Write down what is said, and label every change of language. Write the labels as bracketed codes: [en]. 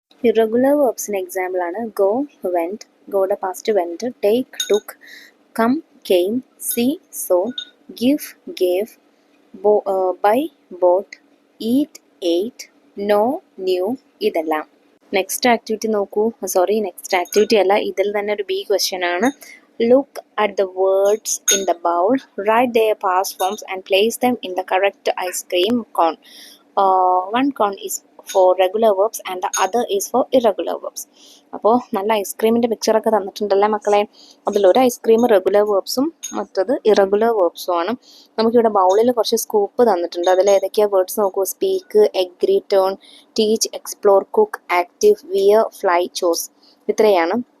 [ml] Irregular വേർബ്സിന് example ആണ് go, went, ഗോയുടെ past went, take, took, come, came, see, so, give, gave, by, boat, eat, eight, no, new. ഇതെല്ലാം. Next activity നോക്കൂ. Next activity അല്ല, ഇതിൽ തന്നെ ഒരു B question ആണ്. [en] Look at the words in the bowl, write their past forms and place them in the correct ice cream cone. One cone is for regular verbs and the other is for irregular verbs. [ml] അപ്പോൾ നല്ല ഐസ്ക്രീമിൻ്റെ പിക്ചറൊക്കെ തന്നിട്ടുണ്ടല്ലേ മക്കളെ. അതിലൊരു ice cream regular വേർബ്സും മറ്റത് irregular വേർബ്സും ആണ്. നമുക്കിവിടെ ബൗളിൽ കുറച്ച് scoop തന്നിട്ടുണ്ട്. അതിൽ ഏതൊക്കെയാണ് വേർഡ്സ് നോക്കൂ. Speak, agree, turn, teach, explore, cook, active, wear, fly, chose. ഇത്രയാണ്.